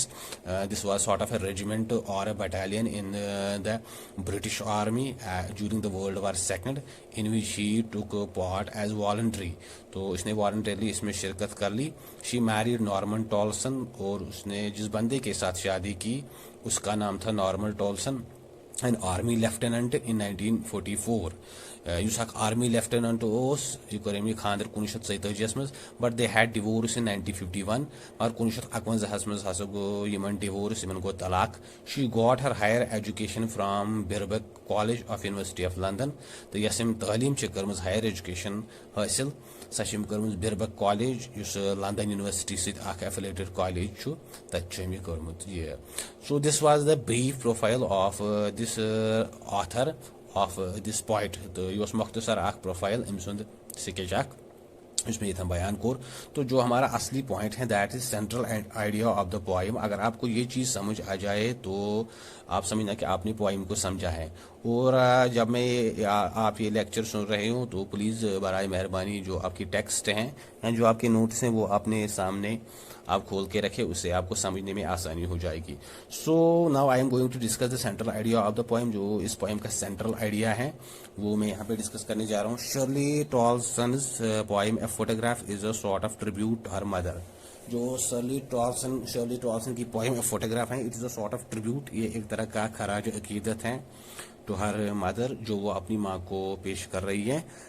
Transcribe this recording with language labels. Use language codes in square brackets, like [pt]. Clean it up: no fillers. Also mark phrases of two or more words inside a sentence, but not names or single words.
[en] This was sort of a regiment or a battalion in the British Army during the World War Second, in which he took part as voluntary, [ur] تو اس نے والنٹیرلی اس میں شرکت کر لی. [en] She married Norman Tolson, [ur] اور اس نے جس بندے کے ساتھ شادی کی اس کا نام تھا نارمن ٹولسن, [en] an Army lieutenant in 1944. [ks] یُس [en] Army lieutenant [ks] اوس، یہ کر خاندر 1947 منز, [en] But they had divorce in 1951, [ks] اور 1951 منز ہسا گو یمن ڈائیورس، یمن گو طلاق. [en] She got her higher education from Birbeck College of University of London, [ks] تہ یَس تعلیم کرمٕژ [en] higher education [ks] حاصل, سہ کرمٕژ بربک کالج، یُس لندن یونیورسٹی سٕتۍ [en] affiliated college [ks] تمہِ کرمُت یہ. [en] So this was the brief profile of this author of this point, [ks] تہ یہ مختصر پروفائل اَم سُند اسکیچ اس میں یہ بیان کور. [ur] تو جو ہمارا اصلی پوائنٹ ہے [en] that is central idea of the poem. [ur] اگر آپ کو یہ چیز سمجھ آ جائے تو آپ سمجھنا کہ آپ نے پوئم کو سمجھا ہے. اور جب میں آپ یہ لیکچر سن رہے ہو تو پلیز برائے مہربانی جو آپ کی ٹیکسٹ ہیں یا جو آپ کے نوٹس ہیں وہ اپنے سامنے آپ کھول کے رکھیں، اس سے آپ کو سمجھنے میں آسانی ہو جائے گی. [en] So now I am going to discuss the central idea of the poem. [ur] جو اس پوئم کا [en] central idea [ur] ہے وہ میں یہاں پہ ڈسکس کرنے جا رہا ہوں. [en] Shirley Toulson's poem A Photograph is a sort of tribute to her mother. [ur] جو شرلی ٹولسن کی پوئم اے فوٹوگراف ہے, [en] It is a sort of tribute, [ur] یہ ایک طرح کا خراج عقیدت ہے [en] to her mother, [ur] جو وہ اپنی ماں کو پیش کر رہی ہے.